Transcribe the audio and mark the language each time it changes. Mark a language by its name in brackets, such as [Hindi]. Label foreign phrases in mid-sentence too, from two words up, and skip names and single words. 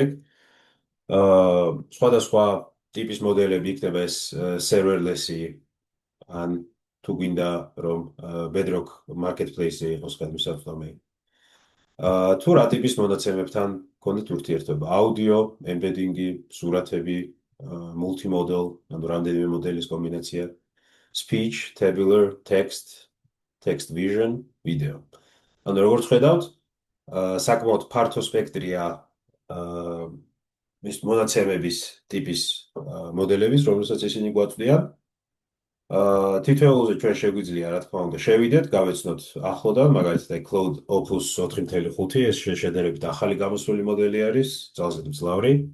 [Georgian] სხვადასხვა ტიპის მოდელები იქნება ეს serverless-ი, ან თუ გვინდა რომ Bedrock Marketplace-ი იყოს ხელმისაწვდომი. თუ რა ტიპის მონაცემებთან გქონდეთ ურთიერთობა, აუდიო, embedding-ი, სურათები, multimodal, ანუ რამდენიმე მოდელის კომბინაცია, [English] speech, tabular, text vision, video. [Georgian] ანუ როგორც ხედავთ, საკმაოდ ფართო სპექტრია ის მონაცემების ტიპის მოდელების, რომელსაც ისინი გვაწვდიან. თითოეულზე ჩვენ შეგვიძლია, რა თქმა უნდა, შევიდეთ, გავეცნოთ ახლოდან, მაგალითად, Cloud Opus 4.5, ეს შედარებით ახალი გამოსული მოდელი არის, ძალზედ მძლავრი.